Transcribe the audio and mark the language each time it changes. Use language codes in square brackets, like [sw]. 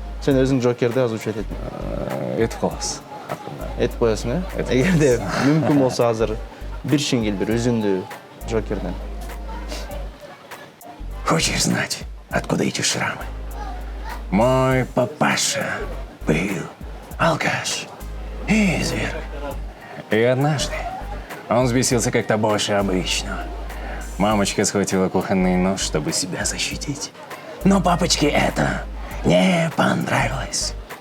[ky] Сен өзүң Джокерди озвучить этиң. Этип калабыз. Этип коесуң, э? Эгерде мүмкүн болсо азыр бир шиңгил, бир үзүндү Джокерден. [ru] Хочешь знать, откуда эти шрамы? Мой папаша был алкаш и изверг. И однажды он взбесился как-то больше обычного. Мамочка схватила кухонный нож, чтобы себя защитить. Но папочке это не понравилось.